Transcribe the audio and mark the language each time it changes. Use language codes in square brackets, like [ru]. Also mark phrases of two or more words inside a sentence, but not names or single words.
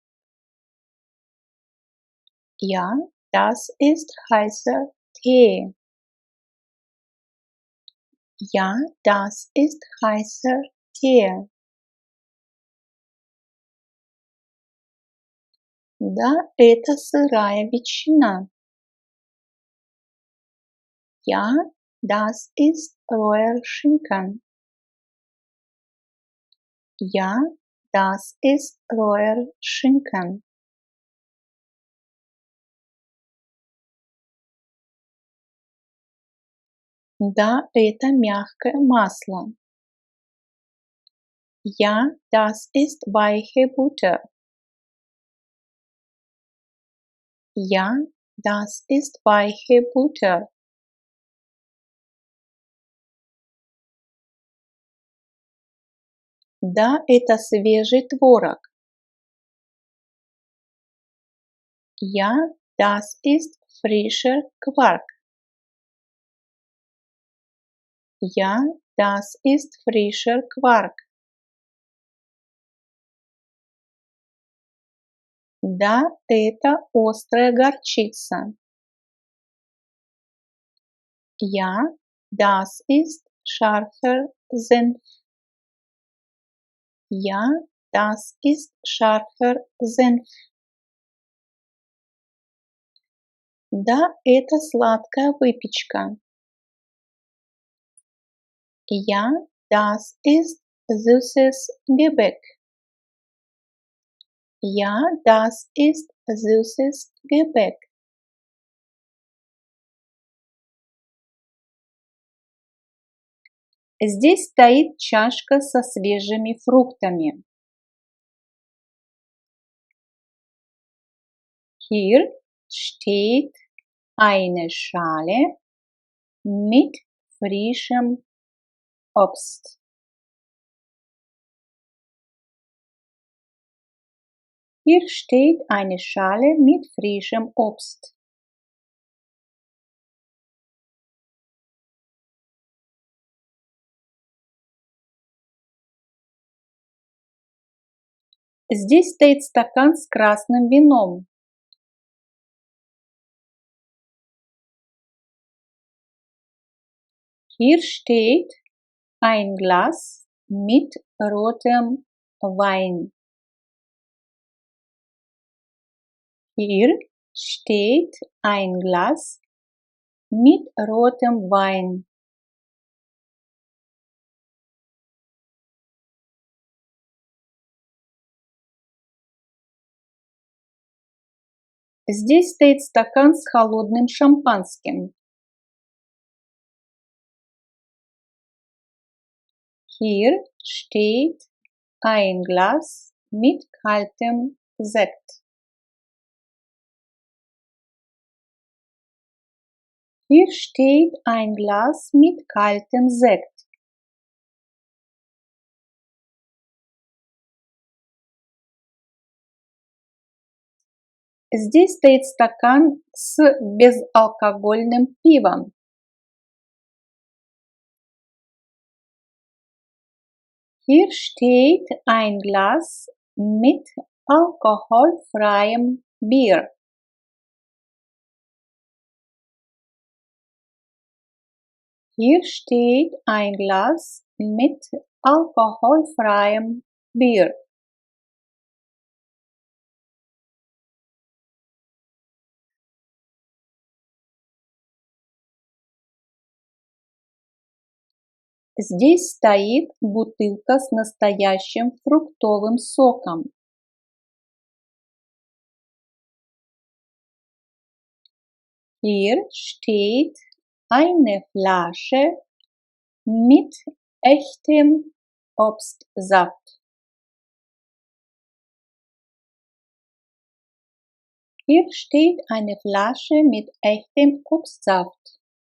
[de] Ja, das ist heißer Tee. Ja, das ist heißer Tee. [ru] Да, это сырая ветчина. [de] Ja, das ist roher Schinken. Ja, das ist roher Schinken. [ru] Да, это мягкое масло. [de] Ja, das ist weiche Butter. Ja, das ist weiche Butter. [ru] Да, это свежий творог. [de] Ja, das ist frischer Quark. Ja, das ist frischer Quark. [ru] Да, это острая горчица. [de] Ja, das ist scharfer Senf. Ja, das ist scharfer Senf. [ru] Да, это сладкая выпечка. [de] Ja, das ist süßes Gebäck. Ja, das ist süßes Gebäck. [ru] Здесь стоит чашка со свежими фруктами. [de] Hier steht eine Schale mit frischem Obst. Hier steht eine Schale mit frischem Obst. [ru] Здесь стоит стакан с красным вином. [de] Hier steht ein Glas mit rotem Wein. Hier steht ein Glas mit rotem Wein. [ru] Здесь стоит стакан с холодным шампанским. [de] Hier steht ein Glas mit kaltem Sekt. Hier steht ein Glas mit kaltem Sekt. [ru] Здесь стоит стакан с безалкогольным пивом. [de] Hier steht ein Glas mit alkoholfreiem Bier. Hier steht ein Glas mit alkoholfreiem Bier. [ru] Здесь стоит бутылка с настоящим фруктовым соком. [de] Hier steht eine Flasche mit echtem Obstsaft. Hier steht eine Flasche mit echtem Obstsaft.